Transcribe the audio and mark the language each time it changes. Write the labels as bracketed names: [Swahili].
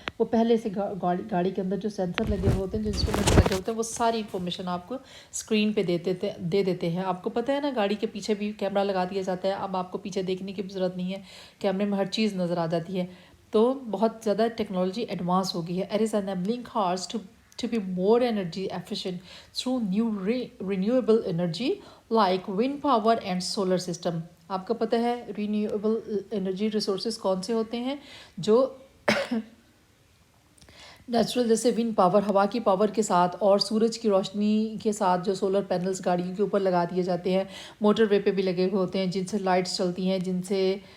[Urdu] وہ پہلے سے گاڑی کے اندر جو سینسر لگے ہوئے ہوتے ہیں, جو انسٹرومنٹ لگے ہوتے ہیں, وہ ساری انفارمیشن آپ کو اسکرین پہ دے دیتے ہیں. آپ کو پتہ ہے نا گاڑی کے پیچھے بھی کیمرہ لگا دیا جاتا ہے, اب آپ کو پیچھے دیکھنے کی بھی ضرورت نہیں ہے, کیمرے میں ہر چیز نظر آ جاتی ہے. تو بہت زیادہ ٹیکنالوجی ایڈوانس ہو گئی ہے. [English] It is enabling cars to be more energy efficient through new renewable energy like wind power and solar system. [Urdu] آپ کو پتہ ہے رینیویبل انرجی ریسورسز کون سے ہوتے ہیں؟ جو نیچرل, جیسے ون پاور, ہوا کی پاور کے ساتھ, اور سورج کی روشنی کے ساتھ جو سولر پینلز گاڑیوں کے اوپر لگا دیے جاتے ہیں, موٹر وے پہ بھی لگے ہوئے ہوتے ہیں, جن سے لائٹس چلتی ہیں, جن سے